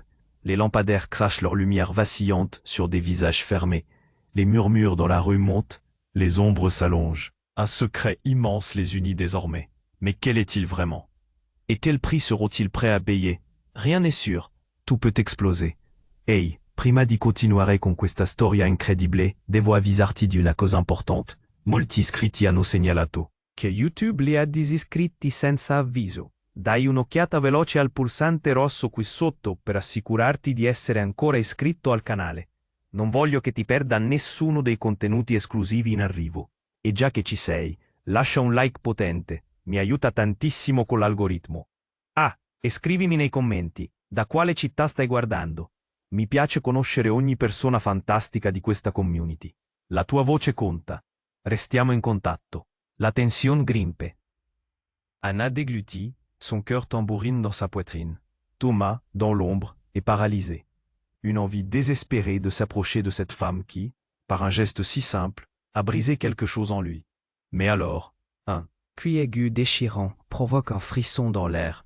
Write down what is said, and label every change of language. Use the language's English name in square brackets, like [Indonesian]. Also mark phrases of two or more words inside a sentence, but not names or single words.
[French] Les lampadaires crachent leur lumière vacillante sur des visages fermés. Les murmures dans la rue montent, les ombres s'allongent. Un secret immense les unit désormais. Mais quel est-il vraiment? Et quel prix seront-ils prêts à payer? Rien n'est sûr. Tout peut exploser. [Italian] Ehi, prima di continuare con questa storia incredibile, devo avvisarti di una cosa importante. Molti iscritti hanno segnalato che YouTube li ha disiscritti senza avviso. Dai un'occhiata veloce al pulsante rosso qui sotto per assicurarti di essere ancora iscritto al canale. Non voglio che ti perda nessuno dei contenuti esclusivi in arrivo. E già che ci sei, lascia un like potente, mi aiuta tantissimo con l'algoritmo. Ah, e scrivimi nei commenti, da quale città stai guardando. Mi piace conoscere ogni persona fantastica di questa community. La tua voce conta. Restiamo in contatto. [French] La tension grimpe. Anna déglutit, son cœur tambourine dans sa poitrine. Thomas, dans l'ombre, est paralysé. Une envie désespérée de s'approcher de cette femme qui, par un geste si simple, a brisé quelque chose en lui. Mais alors, un cri aigu déchirant provoque un frisson dans l'air.